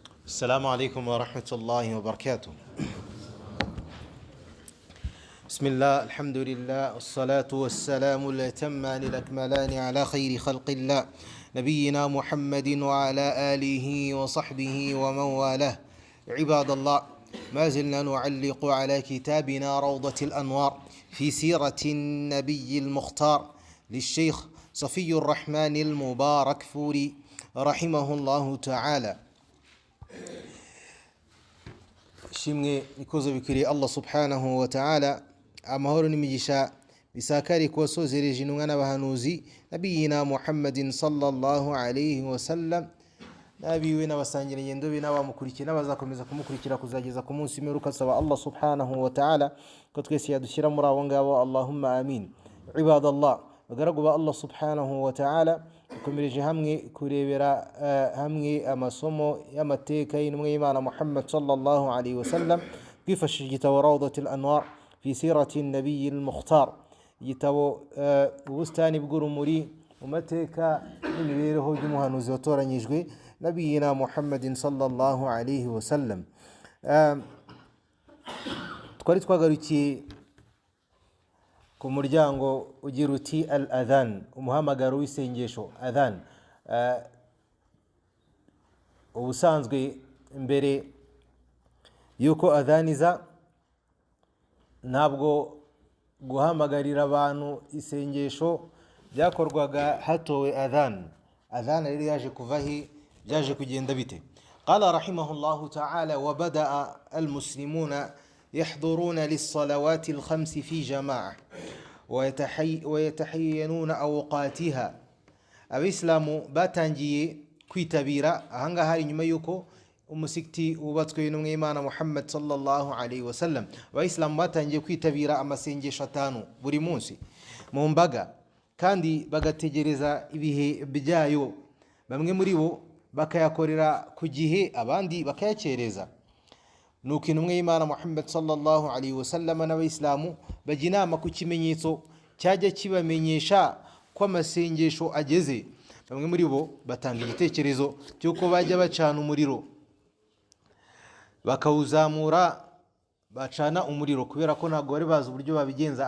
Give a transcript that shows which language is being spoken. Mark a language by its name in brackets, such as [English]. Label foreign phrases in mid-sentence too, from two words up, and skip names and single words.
[Arabic] السلام عليكم ورحمة الله وبركاته. بسم الله، الحمد لله، والصلاة والسلام الأتمان الأكملان على خير خلق الله نبينا محمد وعلى آله وصحبه ومن والاه. عباد الله، ما زلنا نعلق على كتابنا روضة الأنوار في سيرة النبي المختار للشيخ صفي الرحمن المبارك فوري رحمه الله تعالى. [Kinyarwanda] shimwe ikoze bikwiriye Allah [Arabic] سبحانه وتعالى, [Kinyarwanda] amahoro n'imigisha bisakari kubasozereje intumwa n'abahanuzi [Arabic] نبينا محمد صلى الله عليه وسلم, [Kinyarwanda] nabiwe n'abasangira ngendo be n'abamukurikiye n'abazakomeza kumukurikira kuzageza ku munsi w'imperuka. Saba Allah [Arabic] سبحانه وتعالى [Kinyarwanda] ko twese yadushyira muri abo ngabo, [Arabic] اللهم آمين. [Kinyarwanda] Ibadallah, bagaragu ba Allah [Arabic] سبحانه وتعالى, [Kinyarwanda] dukomereje hamwe kurebera hamwe amasomo y'amateka y'intumwa y'Imana Muhammad [Arabic] صلى الله عليه وسلم [Kinyarwanda] twifashishije igitabo Rawdatul Anwar fi sirati an-nabiy al-mukhtar, igitabo ubustani bw'urumuri mu mateka n'imibereho y'umuhanuzi watoranyijwe [Arabic] نبينا محمد صلى الله عليه وسلم. [Kinyarwanda] Twari twagarukiye ku muryango ugira uti al-adhan, umuhamagaro w'isengesho adhan. Ubusanzwe mbere yuko adhaniza, ntabwo guhamagarira abantu isengesho byakorwaga hatowe adhan. Adhan rero yaje kuvahi, byaje kugenda bite? [Arabic] قال رحمه الله تعالى: وبدأ المسلمون يحضرون للصلوات الخمس في جماعة ويتحينون أوقاتها. [Kinyarwanda] Abisilamu batangiye kwitabira ahanga hari nyuma yuko umusikiti wubatswe n'umwe y'Imana Muhammad [Arabic] صلى الله عليه وسلم. [Kinyarwanda] Abisilamu batangiye kwitabira amasengesho 5 buri munsi mu mbaga, kandi bagategereza ibihe byayo. Bamwe muri bo bakayakorera ku gihe, abandi bakayakereza. Nuko intumwa y'Imana Muhammad [Arabic] صلى الله عليه وسلم [Kinyarwanda] n'abayisilamu bajya inama ku kimenyetso cyajya kibamenyesha ko amasengesho ageze. Bamwe muri bo batanga igitekerezo cy'uko bajya bacana umuriro, bakawuzamura, bacana umuriro kubera ko ntabwo bari bazi uburyo babigenza.